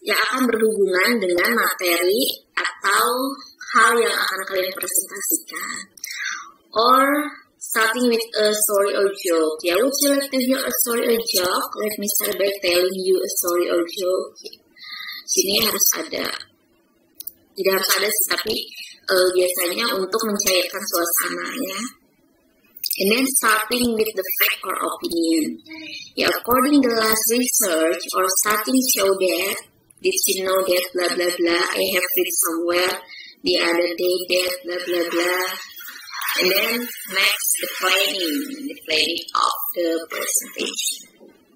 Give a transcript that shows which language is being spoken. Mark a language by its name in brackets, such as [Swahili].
[Indonesian] akan berhubungan dengan materi atau hal yang akan kalian presentasikan. [English] Or starting with a story or joke. Ya, would you like to hear a story or joke? Let me start by telling you a story or joke. [Indonesian] Sini harus ada, tidak harus ada sih, tapi biasanya untuk mencairkan suasana, ya. [English] And then starting with the fact or opinion. Yeah, according to the last research or starting show that, did you know that blah blah blah, I have read somewhere the other day that blah blah blah. And then next, the planning of the presentation.